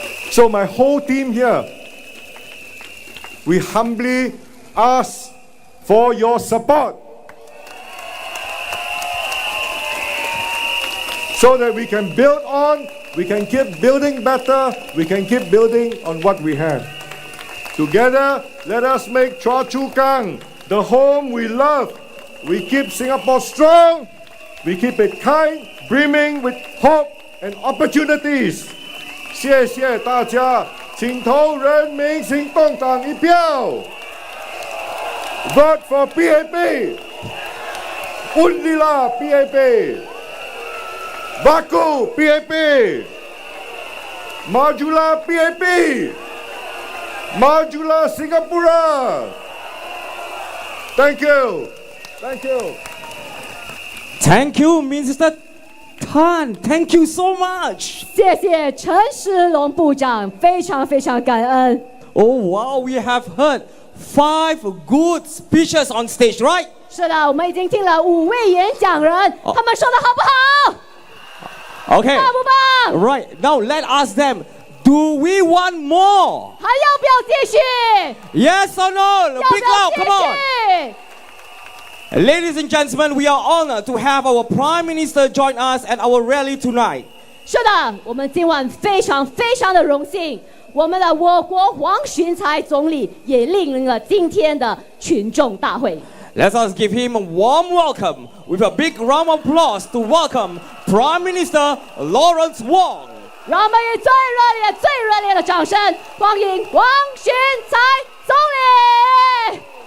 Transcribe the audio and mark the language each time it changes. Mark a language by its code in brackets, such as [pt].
[en] So my whole team here, we humbly ask for your support so that we can build on, we can keep building better, we can keep building on what we have. Together, let us make Choa Chu Kang the home we love. We keep Singapore strong, we keep it kind, brimming with hope and opportunities. [zh] 谢谢大家，请投人民行动党一票。 [en] Vote for PAP. [ms] Undilah PAP. Baku PAP. Majulah PAP. Majulah Singapura. [en] Thank you. Thank you. Thank you, Minister Tan. Thank you so much. [zh] 谢谢陈时龙部长，非常非常感恩。 [en] Oh wow, we have heard 5 good speeches on stage, right? [zh] 是的，我们已经听了5位演讲人，他们说的好不好？ [en] Okay. [zh] 棒不棒？ [en] Right. Now let us ask them, do we want more? [zh] 还要不要继续？ [en] Yes or no? [zh] 要 [en] Big [zh] 不要 [en] loud, [zh] 继 [en] come on. [zh] 续？ [en] Ladies and gentlemen, we are honored to have our Prime Minister join us at our rally tonight. [zh] 是的，我们今晚非常非常的荣幸，我们的我国黄循财总理也莅临了今天的群众大会。 [en] Let us give him a warm welcome with a big round of applause to welcome Prime Minister Lawrence Wong. [zh] 让我们以最热烈的掌声欢迎黄循财总理。